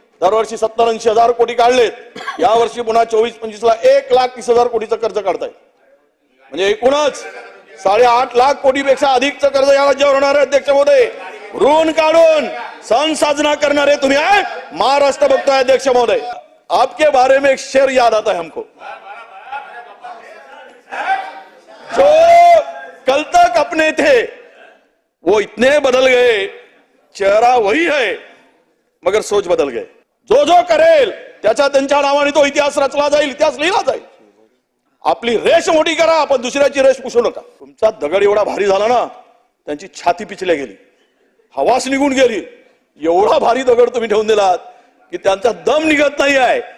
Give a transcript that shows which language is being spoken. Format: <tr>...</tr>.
<mr>दरवर्षी 70-80 हजार कोटी काढलेत. या वर्षी पुन्हा 24-25 ला 1,30,000 कोटीचं कर्ज काढतायत. म्हणजे एकूणच 8.5 लाख कोटीपेक्षा अधिकचं कर्ज या राज्यावर होणार आहे. अध्यक्ष महोदय, ऋण काढून सण साजरा करणारे तुम्ही आहे, महाराष्ट्र बघतोय.</mr> <hi>अध्यक्ष महोदय, आपके बारे में एक शेर याद आता है हमको, जो कल तक अपने थे वो इतने बदल गए, चेहरा वही है मगर सोच बदल गए.</hi> <mr>जो जो करेल त्यांच्या नावाने तो इतिहास रचला जाईल, इतिहास लिहिला जाईल. आपली रेष मोठी करा, पण दुसऱ्याची रेष पुसू नका. तुमचा दगड एवढा भारी झाला ना, त्यांची छाती पिचल्या गेली, हवास निघून गेली. एवढा भारी दगड तुम्ही ठेवून दिलात की त्यांचा दम निघत नाही आहे.</mr>